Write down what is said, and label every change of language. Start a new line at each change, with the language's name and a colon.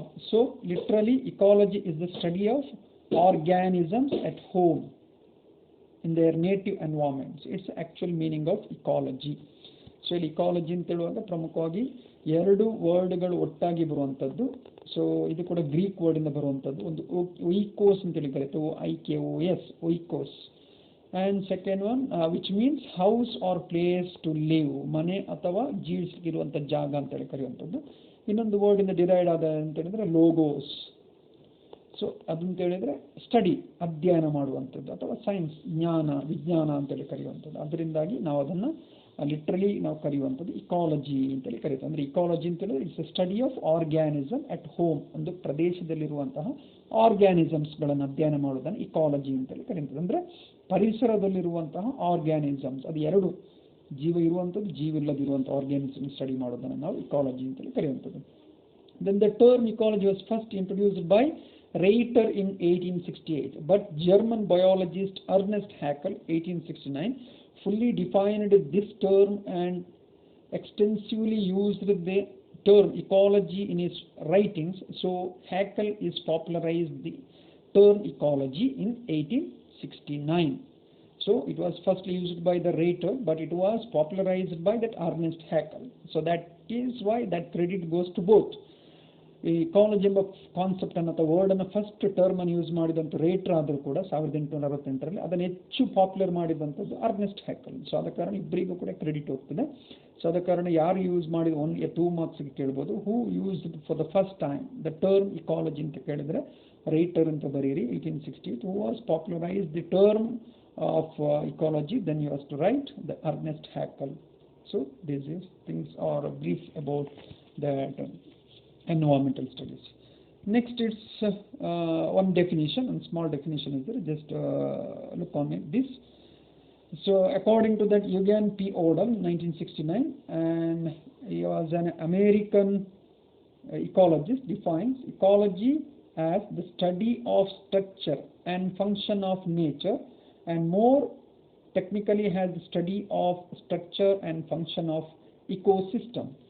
English: So literally ecology is the study of organisms at home in their native environments. It's the actual meaning of ecology.
Kannada: So ಇಲ್ಲಿ ecology ಅಂತ ಹೇಳುವಾಗ ಪ್ರಮುಖವಾಗಿ ಎರಡು ವರ್ಡ್ಗಳು ಒಟ್ಟಾಗಿ ಬರುವಂಥದ್ದು. So ಇದು ಕೂಡ ಗ್ರೀಕ್ ವರ್ಡಿಂದ ಬರುವಂಥದ್ದು. ಒಂದು ಒಯ್ಕೋಸ್ ಅಂತೇಳಿ ಕರೀತಾರೆ, OIKOS, ಒಯ್ಕೋಸ್.
English: and second one which means house or place to live,
Kannada: ಮನೆ ಅಥವಾ ಜೀವಿಸಿರುವಂಥ ಜಾಗ ಅಂತೇಳಿ ಕರೆಯುವಂಥದ್ದು. ಇನ್ನೊಂದು ವರ್ಡ್ ಇಂದ ಡಿರೈಡ್ ಆದ ಅಂತ ಹೇಳಿದ್ರೆ ಲೋಗೋಸ್. ಸೊ ಅದಂತ ಹೇಳಿದ್ರೆ ಸ್ಟಡಿ, ಅಧ್ಯಯನ ಮಾಡುವಂಥದ್ದು, ಅಥವಾ ಸೈನ್ಸ್, ಜ್ಞಾನ, ವಿಜ್ಞಾನ ಅಂತೇಳಿ ಕರೆಯುವಂಥದ್ದು. ಅದರಿಂದಾಗಿ ನಾವು ಅದನ್ನು ಲಿಟ್ರಲಿ ನಾವು ಕರೆಯುವಂಥದ್ದು ಇಕಾಲಜಿ ಅಂತೇಳಿ ಕರೀತೀವಿ. ಅಂದರೆ ಇಕಾಲಜಿ ಅಂತ ಹೇಳಿದ್ರೆ
English: It's a study of organism at home.
Kannada: ಒಂದು ಪ್ರದೇಶದಲ್ಲಿರುವಂತಹ ಆರ್ಗ್ಯಾನಿಸಮ್ಸ್ಗಳನ್ನು ಅಧ್ಯಯನ ಮಾಡೋದನ್ನು ಇಕಾಲಜಿ ಅಂತೇಳಿ ಕರೀತೀವಿ. ಅಂದರೆ ಪರಿಸರದಲ್ಲಿರುವಂತಹ ಆರ್ಗ್ಯಾನಿಸಮ್ಸ್, ಅದು ಎರಡು, ಜೀವ ಇರುವಂಥದ್ದು, ಜೀವ ಇಲ್ಲದಿರುವಂಥ ಆರ್ಗ್ಯಾನಿಸಮ್ ಸ್ಟಡಿ ಮಾಡೋದನ್ನು ನಾವು ಇಕಾಲಜಿ ಅಂತೇಳಿ ಕರೆಯುವಂಥದ್ದು.
English: Then the term ecology was first introduced by Reiter in 1868, but German biologist Ernest Haeckel 1869 fully defined this term and extensively used the term ecology in his writings. So Haeckel is popularized the term ecology in 1869. So it was first used by the Reiter, but it was popularized by that Ernest Haeckel. So that is why that credit goes to both.
Kannada: ಈ ecology ಎಂಬ concept ಅನ್ನು ಅಥವಾ word ಅನ್ನು first term ಅನ್ನು use ಮಾಡಿದಂಥ ರೇಟರ್ ಆದರೂ ಕೂಡ 1868ರಲ್ಲಿ ಅದನ್ನು ಹೆಚ್ಚು ಪಾಪ್ಯುಲರ್ ಮಾಡಿದಂಥದ್ದು ಅರ್ನೆಸ್ಟ್ ಹ್ಯಾಕಲ್. ಸೊ ಆದ ಕಾರಣ ಇಬ್ಬರಿಗೂ ಕೂಡ ಕ್ರೆಡಿಟ್ ಹೋಗ್ತದೆ. ಸೊ ಆದ ಕಾರಣ ಯಾರು ಯೂಸ್ ಮಾಡಿದ 2 ಮಾರ್ಕ್ಸ್ಗೆ ಕೇಳ್ಬೋದು.
English: who used for the first time the term ecology
Kannada: ಅಂತ ಕೇಳಿದರೆ ರೇಟರ್ ಅಂತ ಬರೀರಿ
English: 1868. Who was popularise the term of ecology, then you have to write the Ernest Haeckel. So this is things are brief about that environmental studies. Next, it's one definition, and small definition is there. Just look on it. This. So, according to that, Eugen P. Odom, 1969, and he was an American ecologist, defines ecology as the study of structure and function of nature, and more technically has the study of structure and function of ecosystem.